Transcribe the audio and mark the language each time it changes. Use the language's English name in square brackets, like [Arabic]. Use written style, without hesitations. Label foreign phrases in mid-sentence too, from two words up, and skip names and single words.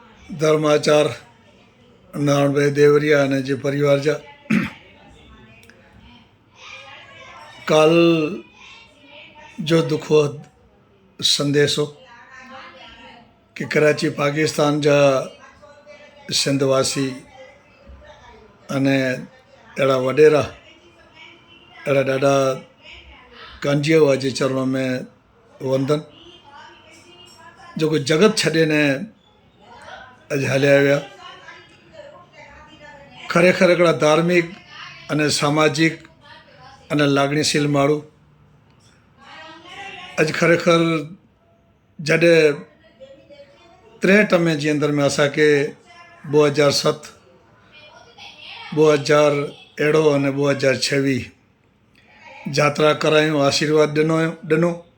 [Gujarati] ધર્માચાર નારાયણભાઈ દેવરિયા અને જે પરિવાર છે કાલ [Kachhi] जो दुखद संदेशो कि कराची पाकिस्तान जा सिंधवासी अने अड़ा वडेरा अड़ा ॾाढा कांजीअ जे चरणों में वंदन जो कोई जगत छॾे ने अॼु हलिया विया खरेखर हिकिड़ा धार्मिक अने सामाजिक अने लाॻणीशील माण्हू अॼु खरेखर जॾहिं 63 में जे अंदर में असांखे 2007 2000 अहिड़ो अने 2026 यात्रा करायूं आशीर्वाद ॾिनो